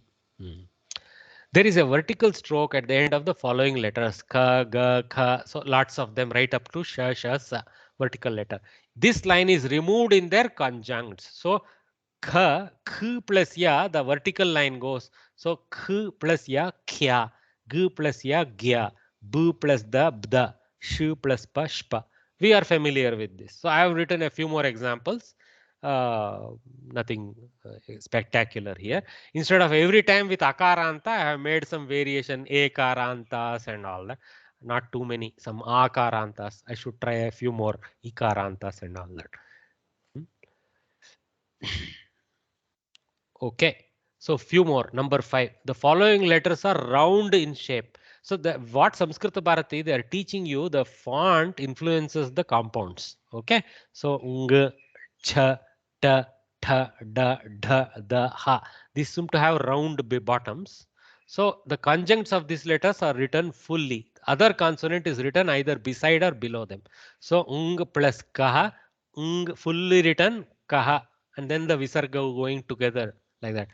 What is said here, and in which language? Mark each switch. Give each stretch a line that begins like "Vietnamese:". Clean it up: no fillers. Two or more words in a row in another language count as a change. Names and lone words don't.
English: There is a vertical stroke at the end of the following letters. Ka, ga, kha. So lots of them right up to sha, sha, sa. Vertical letter. This line is removed in their conjuncts. So kha, k plus ya, the vertical line goes. So k plus ya, kya, g plus ya, gya, b plus the, bda, sh plus pa, shpa. We are familiar with this. So I have written a few more examples. Nothing spectacular here. Instead of every time with akaranta, I have made some variation, ekarantas and all that. Not too many, some akarantas. I should try a few more ikarantas and all that. Okay, so few more. Number 5. The following letters are round in shape. So what Samskrita Bharati, they are teaching you the font influences the compounds. Okay, so ng, ch, ta, tha, da, dha, da, ha. These seem to have round bottoms. So the conjuncts of these letters are written fully. Other consonant is written either beside or below them. So ng plus kaha, ng fully written kaha, and then the visarga going together like that.